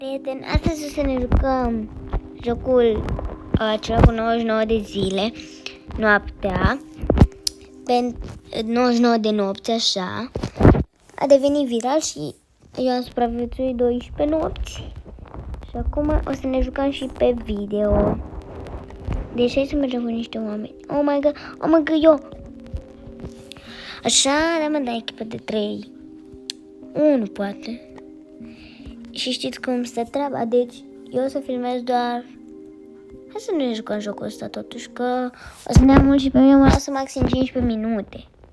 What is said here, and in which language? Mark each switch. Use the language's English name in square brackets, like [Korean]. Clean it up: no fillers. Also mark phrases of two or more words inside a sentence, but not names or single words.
[Romanian] Prieteni, astăzi o să ne jucăm jocul acela cu 99 de zile, noaptea, 99 de nopți, așa. A devenit viral și eu am supraviețuit 12 nopți. Și acum o să ne jucăm și pe video. Deci hai să mergem cu niște oameni. [English] Oh my god, [Romanian] eu! Așa, da echipă de 3. 1 poate. Și știți cum stă treaba, deci eu o să filmez doar... Hai să nu ne jucăm jocul ăsta totuși, că o să ne ia mult și pe mine mă lasă maxim 15 minute.